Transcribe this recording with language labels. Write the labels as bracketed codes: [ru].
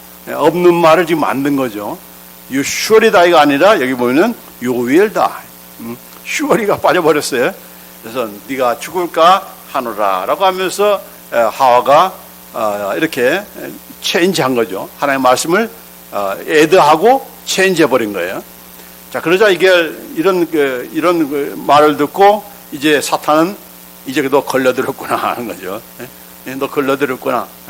[ko] 없는 말을 지금 만든 거죠. [en] You surely die [ko] 가 아니라 여기 보면은 [en] You will die. [ko] surely가 빠져버렸어요. 그래서 네가 죽을까 하노라라고 하면서 하와가 이렇게 체인지한 거죠. 하나님의 말씀을 애드하고 체인지해버린 거예요. 자, 그러자 이런 말을 듣고 이제 사탄은 이제 너 걸려들었구나 하는 거죠. 너 걸려들었구나.